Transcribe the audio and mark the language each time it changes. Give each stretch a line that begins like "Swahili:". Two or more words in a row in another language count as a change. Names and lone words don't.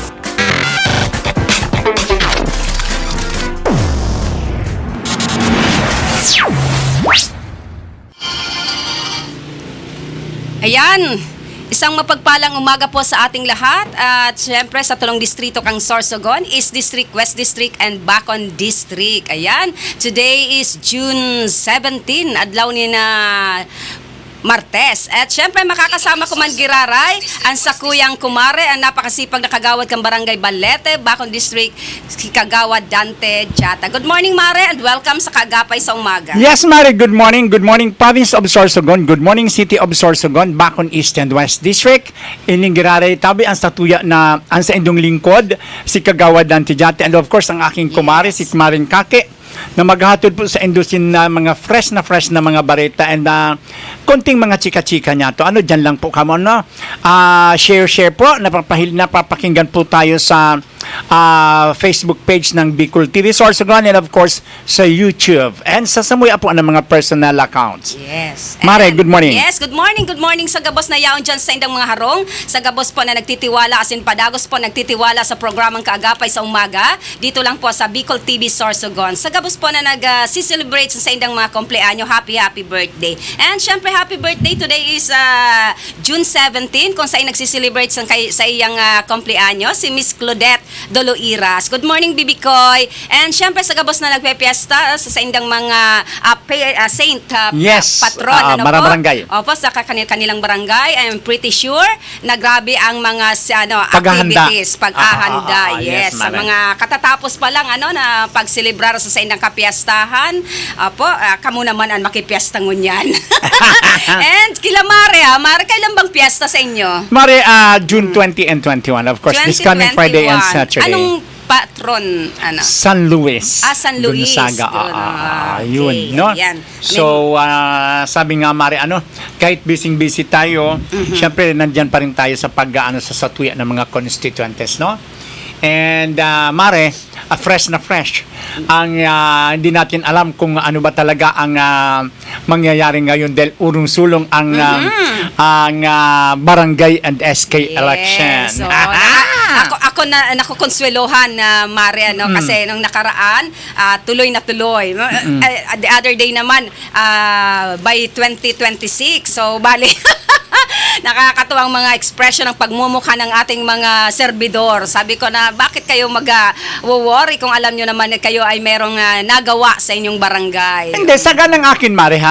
Filipino: Ayan, isang mapagpalang umaga po sa ating lahat at syempre sa tulong distrito kang Sorsogon,
English: East District, West District, and Bacon District. Ayan, today is June 17,
Bikol: adlaw ni na Martes.
Filipino: At syempre makakasama ko man giraray ang sakuyang kumare, ang napakasipag na kagawad kang Barangay Balete, Bacon District, si Kagawad Dante Jata.
English: Good morning, Mare, and welcome sa Kaagapay sa Umaga. Yes, Mare, good morning. Good morning, Province of Sorsogon. Good morning, City of Sorsogon, Bacon East and West District.
Bikol: Ining giraray tabi ang statuya na ang sa indong lingkod, si Kagawad Dante Jata,
English: and of course
Bikol: ang aking kumare, si Kumaring Kake, na maghatod po sa indusin na mga fresh na mga bareta and konting mga chika-chika niya to.
Filipino: Ano, dyan lang po kamo, no? Share po, napapakinggan po tayo sa Facebook page ng Bicol TV Sorsogon
English: and of course
Filipino: sa YouTube and sa samuya po ng mga
English: personal accounts. Yes. Mare, good morning. Yes, good morning. Good morning
Bikol: sa gabos na yaon dyan sa indang mga harong. Sa gabos po na nagtitiwala, asin padagos po nagtitiwala sa programang Kaagapay sa Umaga. Dito lang po sa Bicol TV Sorsogon. Sa gabos po na nag-celebrate sa indang mga kompleanyo,
English: happy birthday. And syempre, happy birthday. Today is June 17,
Filipino: kung saan nagsiselebrate sa iyang kompleanyo, si Miss Claudette Doloiras.
English: Good morning, Bibi Koy. And syempre,
Bikol: sa gabos na nagpepiesta sa indang mga saint
English: yes, patron. barangay.
Filipino: Opo, sa kanilang barangay.
English: I'm pretty sure na
Filipino: grabe ang mga paghahanda.
English: activities. Paghahanda. Yes.
Bikol: Sa mga katatapos pa lang na pagselebrar sa indang kapiestahan. Opo, kamo naman ang makipiesta ngunyan.
Filipino: And kila Mare, Mare, kailan bang piesta sa inyo? Mare,
English: June 20 and 21. Of course, this coming Friday and Saturday.
Filipino: Anong patron? San Luis. San Luis. Gonzaga.
English: Okay.
Filipino: Yun, no? Yan. So, sabi nga, Mare, kahit busy tayo, syempre, nandyan pa rin tayo sa sa satuya ng mga constituentes, no? And, Mare, fresh na fresh. Ang hindi natin alam kung ano ba talaga ang mangyayari ngayon dahil urong-sulong ang barangay
English: and SK election.
Filipino: So, ako na nakukonsuelohan na Mare kasi nung nakaraan tuloy na tuloy.
English: The other day naman by 2026.
Filipino: So bali nakakatuwang mga expression ng pagmumukha ng ating mga serbidor. Sabi ko na bakit kayo mag-worry kung alam nyo naman na kayo ay merong nagawa sa inyong barangay. Hindi, saga ng akin, Mare, ha?